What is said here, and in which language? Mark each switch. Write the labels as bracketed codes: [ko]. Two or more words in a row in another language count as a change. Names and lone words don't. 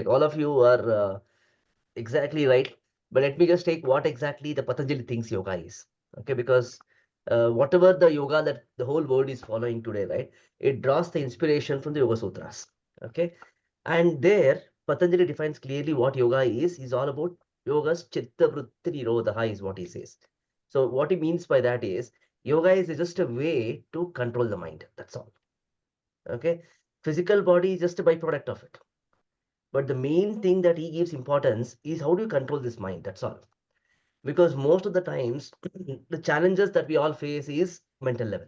[en] All of you are exactly right. But let me just take what exactly the Patanjali thinks yoga is. Okay, because whatever the yoga that the whole world is following today, right? It draws the inspiration from the Yoga Sutras. Okay. And there, Patanjali defines clearly what yoga is. He's all about yoga's [sa] chitta vritti nirodha [en] is what he says. So what he means by that is yoga is just a way to control the mind. That's all. Okay. Physical body is just a byproduct of it. But the main thing that he gives importance is how do you control this mind? That's all. Because most of the times, the challenges that we all face is mental level.